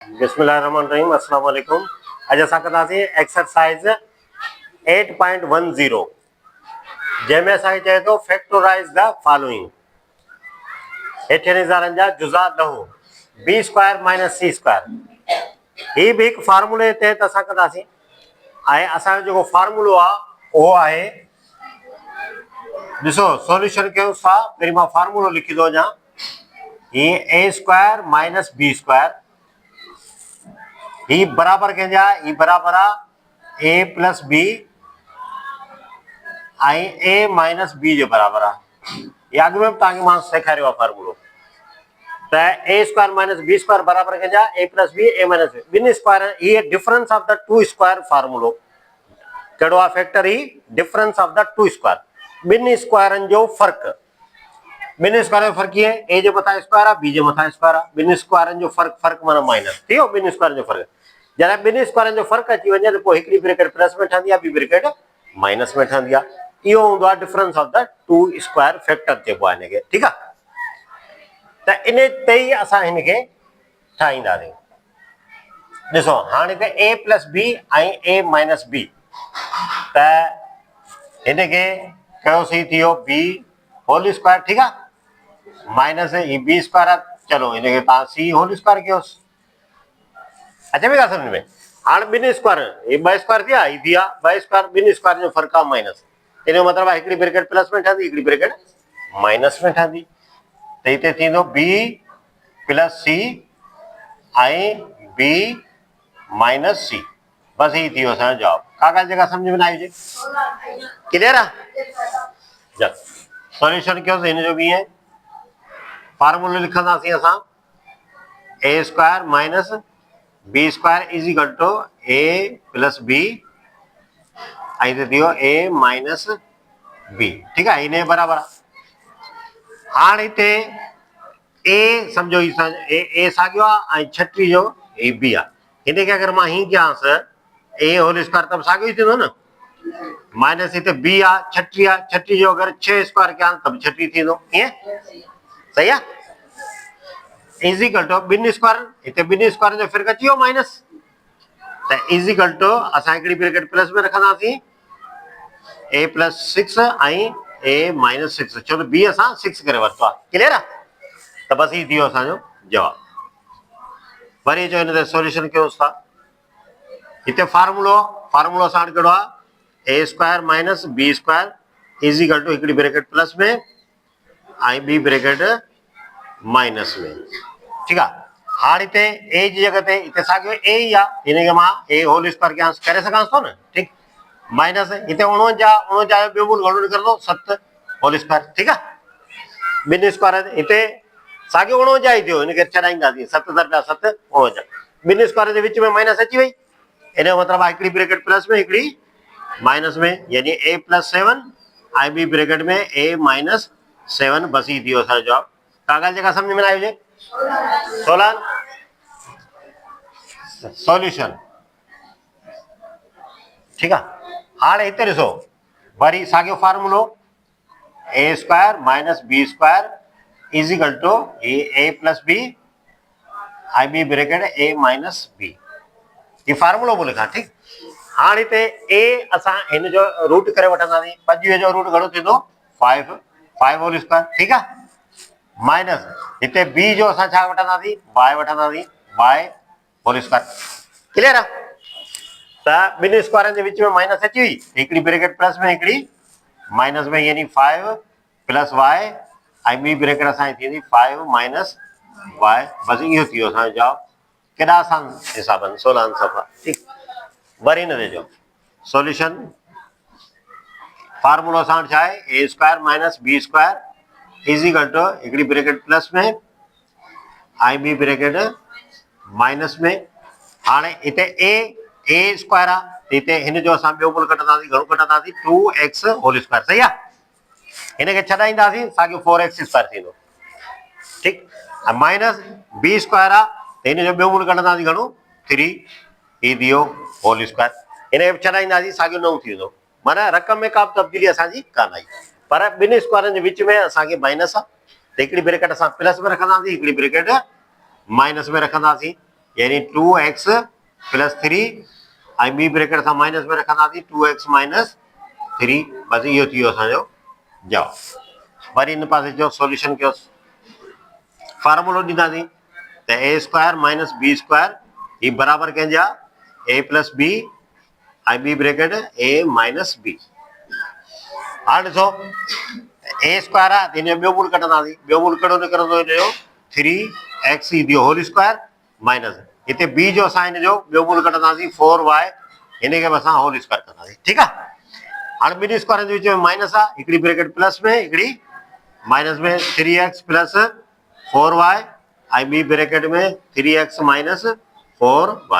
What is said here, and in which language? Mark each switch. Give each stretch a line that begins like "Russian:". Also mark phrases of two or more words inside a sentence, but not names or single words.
Arabic: بسم الله الرحمن الرحيم السلام عليكم.
Sindhi: आज असां कंदासीं एक्सरसाइज 8.10 जंहिंमें असांखे चए थो
English: factorize the following.
Sindhi: हेठियनि इज़ारनि जा जुज़ा ॾहो
English: b square minus c square.
Sindhi: ही भी हिकु फार्मूले जे तहत असां कंदासीं ऐं असांजो जेको फार्मूलो आहे उहो आहे, ॾिसो सॉल्यूशन कयूंसि था। पहिरीं मां फार्मूलो लिखी थो वञा। ही
English: a square minus b square,
Sindhi: ही बराबर कंहिंजा, ही बराबर आहे
English: a plus b
Sindhi: ऐं
English: a minus b
Sindhi: जे बराबर आहे। ये अॻु में बि तव्हांखे मां सेखारियो आहे फार्मूलो। त
English: a square minus b square
Sindhi: बराबर कंहिंजा
English: a plus b a minus b,
Sindhi: ॿिनि स्क्वायर ये
English: difference of the two square
Sindhi: फार्मूलो। कहिड़ो आहे फैक्टर? ही
English: difference of the two square,
Sindhi: ॿिनि स्क्वायरनि जो फ़र्क़ु। ॿिनि स्क्वायर जो फ़र्क़ु कीअं? ए जे मथां स्क्वायर आहे, बी जे मथां स्क्वायर आहे, ॿिनि स्क्वायरनि जो फ़र्क़ु माना माइनस थी वियो। ॿिनि स्क्वायरनि जो फ़र्क़ु, जॾहिं ॿिनि स्क्वायरनि जो फ़र्क़ु अची वञे त पोइ हिकिड़ी
English: bracket plus
Sindhi: में ठहंदी आहे, ॿी
English: bracket minus
Sindhi: में ठहंदी आहे। इहो हूंदो आहे
English: difference of the two square factor
Sindhi: चइबो आहे हिनखे। ठीकु आहे, त इन ते ई असां हिनखे ठाहींदासीं। ॾिसो हाणे त
English: a plus b
Sindhi: ऐं
English: a minus b,
Sindhi: त हिनखे कयोसीं, थी वियो
English: b whole square.
Sindhi: ठीकु आहे, माइनस ही
English: b square
Sindhi: आहे, चलो हिनखे तव्हां
English: c whole square
Sindhi: कयोसि। अचे पई ॻाल्हि सम्झ में? हाणे ॿिनि स्क्वायर, हे ॿ स्क्वायर थिया, ही थी आहे ॿ स्क्वायर, ॿिनि स्क्वायर जो फ़र्क़ु आहे माइनस। इन जो मतिलबु आहे हिकिड़ी
English: bracket plus
Sindhi: में ठहंदी, हिकिड़ी
English: bracket minus
Sindhi: में ठहंदी। त हिते थींदो
English: b plus c
Sindhi: ऐं
English: b minus c.
Sindhi: बसि ही थी वियो असांजो जवाबु। का जगह सम्झ में न आई हुजे? क्लियर आहे? सॉल्यूशन कयोसीं हिन जो बि ईअं फार्मूलो लिखंदासीं असां,
English: a square minus b square is equal to a plus b
Sindhi: ऐं हिते थी वियो
English: a minus b.
Sindhi: ठीकु आहे, हिन जे बराबरि आहे। हाणे हिते ए सम्झो ही ए साॻियो आहे ऐं छटीह जो ही बी आहे। हिनखे अगरि मां हीअं कयांसि
English: a whole square
Sindhi: त साॻियो ई थींदो न। माइनस हिते बी आहे, छटीह आहे, छटीह जो अगरि 6 स्क्वायर कयांसि त बि छटीह थींदो। ईअं सही आहे?
English: is equal to
Sindhi: ॿिनि स्क्वायर, हिते ॿिनि स्क्वायर जो फ़र्क़ु अची वियो माइनस, त
English: is equal to
Sindhi: असां हिकिड़ी
English: bracket plus
Sindhi: में रखंदासीं
English: a plus 6
Sindhi: ऐं
English: a minus 6,
Sindhi: छो त बी असां 6 करे वरितो आहे। क्लियर आहे? त बसि ही थी वियो असांजो जवाबु। वरी जो हिन ते सॉल्यूशन कयोसि था। हिते फार्मूलो असां वटि कहिड़ो आहे?
English: a square minus b square is equal to
Sindhi: हिकिड़ी
English: bracket plus
Sindhi: में ऐं ॿी
English: bracket minus
Sindhi: में। ठीकु आहे, हाणे हिते ए जी जॻह ते हिते साॻियो ए ई आहे, हिनखे मां
English: a whole square
Sindhi: कयांसि, करे सघांसि थो न। ठीकु, माइनस हिते 49 जो ॿियो मूल घणो निकिरंदो?
English: 7 whole square.
Sindhi: ठीकु आहे, ॿिनि स्क्वायर हिते साॻियो 49 ई थियो, हिनखे छॾाईंदासीं 7 दरॿिया 7 49। ॿिनि स्क्वायर जे विच में माइनस अची वई, इन जो मतिलबु आहे हिकिड़ी
English: bracket plus
Sindhi: में हिकिड़ी माइनस में, यानी
English: a plus 7
Sindhi: ऐं ॿी ब्रैकेट में
English: a minus 7.
Sindhi: बसि ही थी वियो असांजो जवाबु। का ॻाल्हि जेका सम्झ में न आई हुजे?
English: 16 सॉल्यूशन।
Sindhi: ठीकु आहे, हाणे हिते ॾिसो वरी साॻियो फार्मूलो,
English: a square minus b square is equal to a plus b
Sindhi: ऐं ॿी
English: bracket a minus b.
Sindhi: ये फार्मूलो बोले लिखां। ठीकु, हाणे हिते ए असां हिन जो रूट करे वठंदासीं।
English: 25 जो रूट घणो थींदो? 5 whole square.
Sindhi: ठीकु आहे, माइनस हिते बी जो असां छा वठंदासीं? वाई वठंदासीं,
English: y whole square. क्लियर आहे?
Sindhi: त ॿिनि स्क्वायरनि जे विच में माइनस अची वई, हिकिड़ी ब्रैकेट प्लस में हिकिड़ी माइनस में, यानी
English: 5 plus y
Sindhi: ऐं ॿी ब्रैकेट असांजी थींदी
English: 5 minus y.
Sindhi: बसि इहो थी वियो असांजो जवाबु। केॾा आसान हिसाब आहिनि, 16 सफ़ा। ठीकु, वरी हिन जो सॉल्यूशन फार्मूलो असां वटि छा आहे?
English: a square minus b square is equal to
Sindhi: हिकिड़ी
English: bracket plus
Sindhi: में ऐं ॿी
English: bracket minus
Sindhi: में। हाणे हिते
English: a square
Sindhi: आहे, हिते हिन जो असां ॿियो मूल कढंदासीं, घणो कढंदासीं?
English: 2x whole square.
Sindhi: सही आहे, हिनखे छॾाईंदासीं, साॻियो 4x स्क्वायर थींदो। ठीकु,
English: minus b square
Sindhi: आहे, हिन जो ॿियो मूल कढंदासीं, घणो? 3, ही थी वियो
English: whole square.
Sindhi: हिनखे छॾाईंदासीं, साॻियो 9 थी वेंदो। माना रक़म में का बि तब्दीली असांजी कान आई, पर ॿिनि स्क्वायरनि जे विच में असांखे माइनस आहे, त हिकिड़ी ब्रैकेट असां प्लस में रखंदासीं, हिकिड़ी
English: bracket minus
Sindhi: में रखंदासीं। यानी
English: 2x plus 3
Sindhi: ऐं ॿी ब्रैकेट असां माइनस में रखंदासीं
English: 2x minus 3.
Sindhi: बस इहो थी वियो असांजो जवाब। वरी इन पासे जो सॉल्यूशन कयोसि, फार्मूलो ॾींदासीं त
English: a square minus b square
Sindhi: ही बराबर कंहिंजा
English: a plus b
Sindhi: ऐं ॿी
English: bracket a minus b.
Sindhi: हाणे ॾिसो ए स्क्वायर आहे त हिन जो ॿियो मूल कढंदासीं, ॿियो मूल कहिड़ो निकिरंदो हिन जो 3x ई थियो
English: whole square minus
Sindhi: हिते बी जो असां हिन जो ॿियो मूल कढंदासीं 4y, हिन खे बि असां
English: whole square
Sindhi: कंदासीं। ठीकु आहे, हाणे ॿिनी स्क्वायरनि जे विच में माइनस आहे, हिकिड़ी
English: bracket plus
Sindhi: में हिकिड़ी माइनस में
English: 3x plus 4y
Sindhi: ऐं ॿी ब्रैकेट में
English: 3x minus 4y.